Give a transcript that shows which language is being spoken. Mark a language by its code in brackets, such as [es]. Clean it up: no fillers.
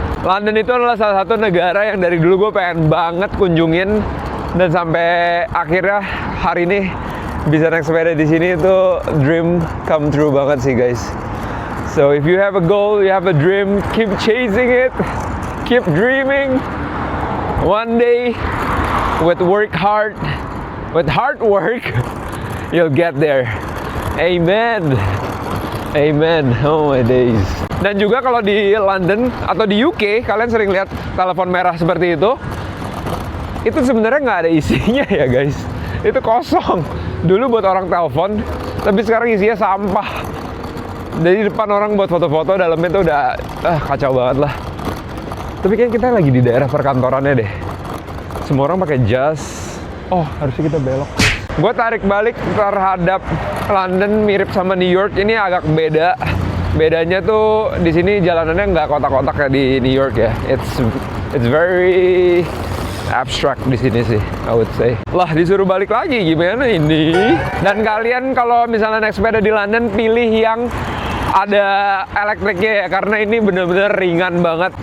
[id] London itu adalah salah satu negara yang dari dulu gue pengen banget kunjungin dan sampai akhirnya hari ini bisa naik sepeda di sini itu dream come true banget sih guys. [en] So if you have a goal, you have a dream, keep chasing it, keep dreaming. One day, with hard work, you'll get there. Amen. Amen. Oh my days. [id] Dan juga kalau di London atau di UK, kalian sering lihat telepon merah seperti itu sebenarnya nggak ada isinya ya guys. itu kosong. Dulu buat orang telepon, tapi sekarang isinya sampah. Jadi depan orang buat foto-foto, dalamnya tuh udah kacau banget lah. Tapi kayaknya kita lagi di daerah perkantorannya deh. Semua orang pakai jas. Oh, harusnya kita belok. Gue tarik balik terhadap London mirip sama New York. Ini agak beda. Bedanya tuh di sini jalanannya nggak kotak-kotak kayak di New York ya. [en] It's very abstract di sini sih, I would say. [id] Lah, disuruh balik lagi, gimana ini? Dan kalian kalau misalnya naik sepeda di London, pilih yang ada elektriknya ya, karena ini bener-bener ringan banget.